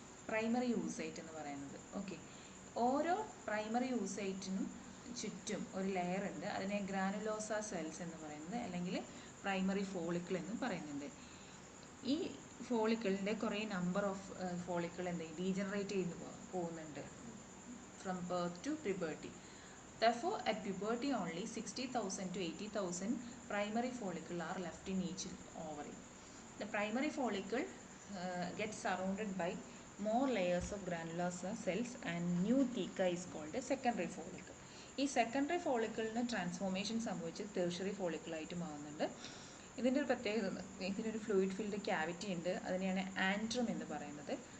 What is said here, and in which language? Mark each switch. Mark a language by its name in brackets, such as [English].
[Malayalam] Primary oocyte എന്ന് പറയുന്നത്. Okay, ഓരോ പ്രൈമറി യൂസൈറ്റിനും ചുറ്റും ഒരു ലെയർ ഉണ്ട്. അതിനെ ഗ്രാനുലോസ സെൽസ് എന്ന് പറയുന്നത്, അല്ലെങ്കിൽ പ്രൈമറി ഫോളിക്കിൾ എന്ന് പറയുന്നുണ്ട്. ഈ ഫോളിക്കിളിൻ്റെ കുറേ നമ്പർ ഓഫ് ഫോളിക്കിൾ എന്തെങ്കിലും ഡീജനറേറ്റ് ചെയ്ത് പോകുന്നുണ്ട് [English] From birth to puberty. Therefore, at puberty only 60,000 to 80,000 primary follicle are left in each ovary. The primary follicle gets surrounded by more layers of granulosa cells, and new theca is called a secondary follicle. [Malayalam] ഈ secondary ഫോളിക്കിളിന് transformation സംഭവിച്ച് tertiary ഫോളിക്കിളായിട്ട് മാറുന്നുണ്ട്. ഇതിൻ്റെ ഒരു പ്രത്യേകത, ഇതിനൊരു fluid filled cavity ഉണ്ട്, അതിനെയാണ് ആൻട്രം എന്ന് പറയുന്നത്.